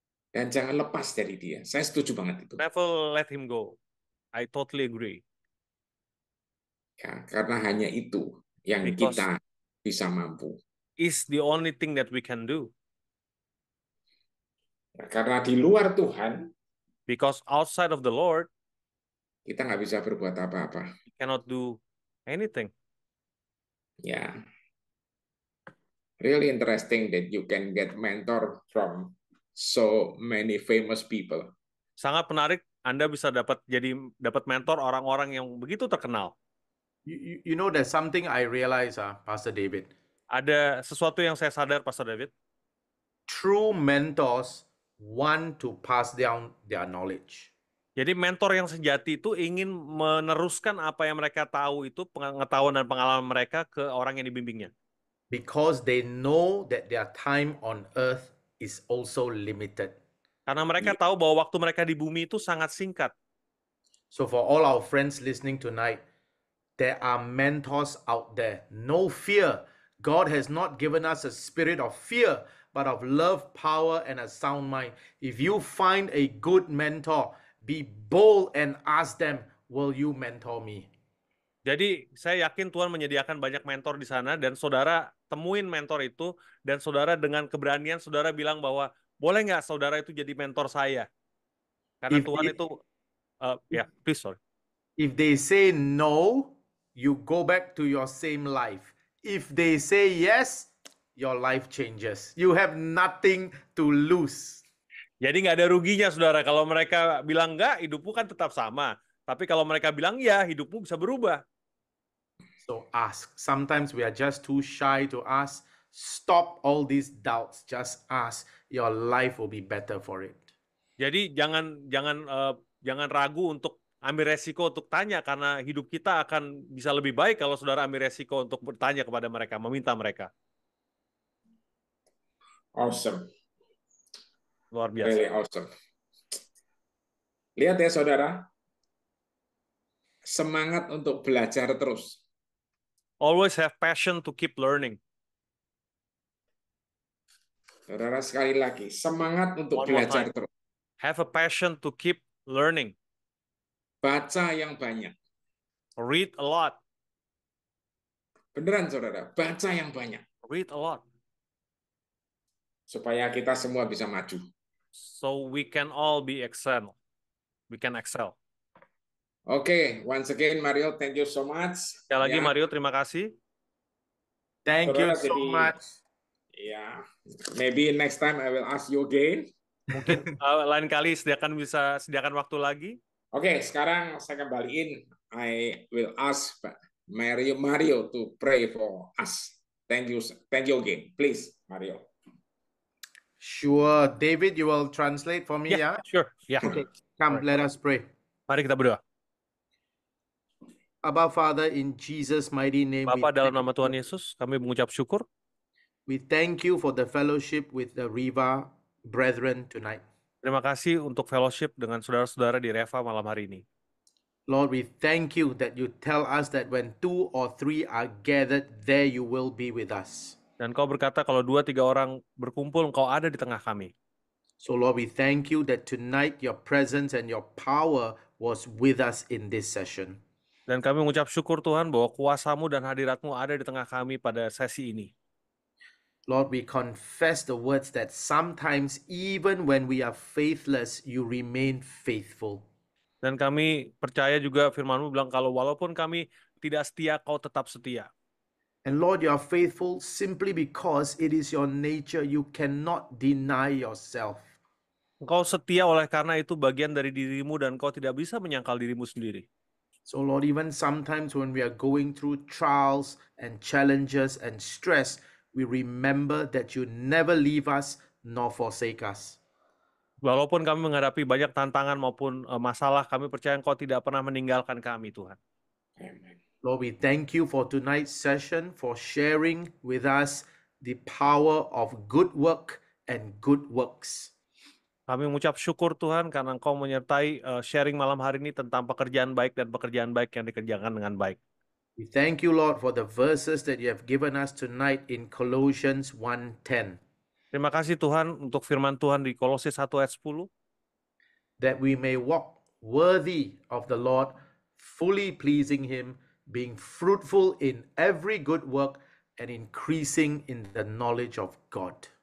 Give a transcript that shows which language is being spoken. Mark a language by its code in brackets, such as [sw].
[id] Dan jangan lepas dari Dia. Saya setuju banget itu. [en] Never let him go. I totally agree. [id] Ya, karena hanya itu yang kita bisa mampu. [en] Is the only thing that we can do. [id] Ya, karena di luar Tuhan, [en] because outside of the Lord, [id] kita nggak bisa berbuat apa-apa. [en] We cannot do anything. Ya, really interesting that you can get mentor from so many famous people. [id] Sangat menarik, Anda bisa dapat mentor orang-orang yang begitu terkenal. [en] You know, there's something I realize, Pastor David. [id] Ada sesuatu yang saya sadar, Pastor David. [en] True mentors want to pass down their knowledge. [id] Jadi mentor yang sejati itu ingin meneruskan apa yang mereka tahu itu, pengetahuan dan pengalaman mereka ke orang yang dibimbingnya. [en] Because they know that their time on earth is also limited. [id] Karena mereka tahu bahwa waktu mereka di bumi itu sangat singkat. [en] So for all our friends listening tonight, there are mentors out there. No fear. God has not given us a spirit of fear, but of love, power, and a sound mind. If you find a good mentor, be bold and ask them, will you mentor me? [id] Jadi saya yakin Tuhan menyediakan banyak mentor di sana dan saudara temuin mentor itu dan saudara dengan keberanian saudara bilang bahwa boleh nggak saudara itu jadi mentor saya? Karena [en] If [id] Tuhan [en] they, [id] itu, ya, [en] please, sorry. if they say no, you go back to your same life. If they say yes, your life changes. You have nothing to lose. [id] Jadi nggak ada ruginya, saudara. Kalau mereka bilang nggak, hidupmu kan tetap sama. Tapi kalau mereka bilang ya, hidupmu bisa berubah. [en] So ask. Sometimes we are just too shy to ask. Stop all these doubts. Just ask. Your life will be better for it. [id] Jadi jangan ragu untuk ambil resiko untuk tanya, karena hidup kita akan bisa lebih baik kalau saudara ambil resiko untuk bertanya kepada mereka, meminta mereka. [en] Awesome. [id] Luar biasa. [en] Really awesome. [id] Lihat ya saudara, semangat untuk belajar terus. [en] Always have passion to keep learning. [id] Saudara, sekali lagi, semangat untuk [en] One more [id] belajar [en] time. [id] terus. [en] Have a passion to keep learning. [id] Baca yang banyak. [en] Read a lot. [id] Beneran saudara, baca yang banyak. [en] Read a lot. [id] Supaya kita semua bisa maju. [en] So we can all be excel. We can excel. Oke, once again Mario, thank you so much. [id] Sekali lagi Ya. Mario, terima kasih. [en] Thank you [id] Saudara, [en] so [id] jadi, [en] much. ya, maybe next time I will ask you again. [id] Mungkin lain kali sediakan waktu lagi. Oke, sekarang saya kembaliin. [en] I will ask Mario to pray for us. Thank you again. Please, Mario. Sure. David, you will translate for me, yeah? Sure. Yeah. Okay. Come, let us pray. [id] Mari kita berdoa. [en] Abba, Father, in Jesus' mighty name, [id] Bapa, dalam nama Tuhan Yesus, kami mengucap syukur. [en] we thank you for the fellowship with the Riva brethren tonight. [id] Terima kasih untuk fellowship dengan saudara-saudara di Reva malam hari ini. [en] Lord, we thank you that you tell us that when 2 or 3 are gathered, there you will be with us. [id] Dan kau berkata kalau 2-3 orang berkumpul, engkau ada di tengah kami. [en] So Lord, we thank you that tonight your presence and your power was with us in this session. [id] Dan kami mengucap syukur Tuhan bahwa kuasa-Mu dan hadirat-Mu ada di tengah kami pada sesi ini. [en] Lord, we confess the words that sometimes even when we are faithless, you remain faithful. [id] Dan kami percaya juga firman-Mu bilang kalau walaupun kami tidak setia, kau tetap setia. [en] And Lord, you are faithful simply because it is your nature. You cannot deny yourself. [id] Engkau setia oleh karena itu bagian dari dirimu dan kau tidak bisa menyangkal dirimu sendiri. [en] So Lord, even sometimes when we are going through trials and challenges and stress, we remember that you never leave us nor forsake us. [id] Walaupun kami menghadapi banyak tantangan maupun masalah, kami percaya Engkau tidak pernah meninggalkan kami, Tuhan. [en] Amen. Lord, we thank you for tonight's session, for sharing with us the power of good work and good works. [id] Kami mengucap syukur Tuhan karena Engkau menyertai sharing malam hari ini tentang pekerjaan baik dan pekerjaan baik yang dikerjakan dengan baik. [en] We thank you, Lord, for the verses that you have given us tonight in Colossians 1:10. [id] Terima kasih Tuhan untuk firman Tuhan di Kolose 1 ayat 10. [en] That we may walk worthy of the Lord, fully pleasing him, being fruitful in every good work and increasing in the knowledge of God.